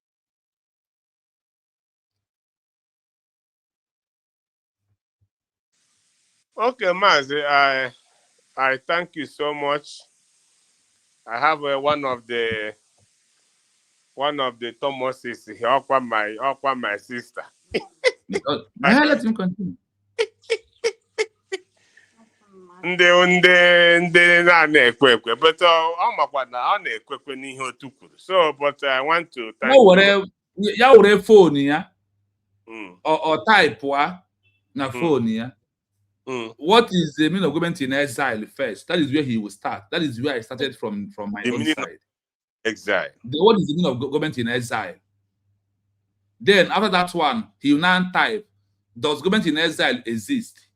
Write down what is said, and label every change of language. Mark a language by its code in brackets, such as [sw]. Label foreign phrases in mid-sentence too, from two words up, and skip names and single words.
[en] Okay, Mazi, I thank you so much. I have one of the Thomases here, my sister. Let him continue. [ig] Ndị na-ekwe ekwe, but ọ makwa na ọ na-ekwekwe n'ihe otu kwuru. [en] So, but I want to thank you. [ig] Ya were phone ya [en] or type [ig] na phone ya. [en] What is the meaning of government in exile first? That is where he will start. That is where I started from my own side. Exile. What is the meaning of government in exile? Then after that one, he will now type, does government in exile exist?